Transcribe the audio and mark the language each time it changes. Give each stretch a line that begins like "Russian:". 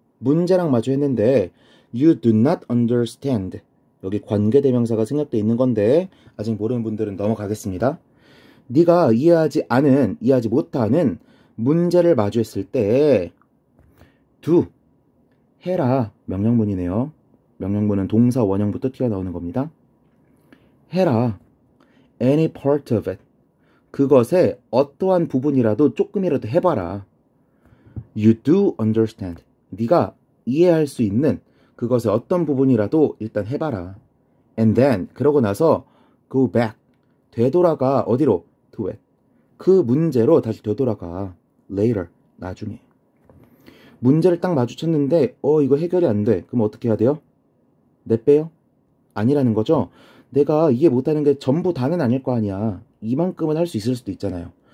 Korean: 문제랑 마주했는데
English: You do not understand.
Korean: 여기 관계대명사가 생략되어 있는 건데 아직 모르는 분들은 넘어가겠습니다. 네가 이해하지 못하는 문제를 마주했을 때 do. 해라. 명령문이네요. 명령문은 동사 원형부터 튀어나오는 겁니다. 해라.
English: Any part of it.
Korean: 그것의 어떠한 부분이라도 조금이라도 해봐라.
English: You do understand.
Korean: 네가 이해할 수 있는 그것의 어떤 부분이라도 일단 해봐라.
English: And then
Korean: 그러고 나서
English: go back.
Korean: 되돌아가. 어디로?
English: To it.
Korean: 그 문제로 다시 되돌아가.
English: Later.
Korean: 나중에. 문제를 딱 마주쳤는데 이거 해결이 안 돼. 그럼 어떻게 해야 돼요? 내빼요? 아니라는 거죠. 내가 이해 못하는 게 전부 다는 아닐 거 아니야. 이만큼은 할 수 있을 수도 있잖아요.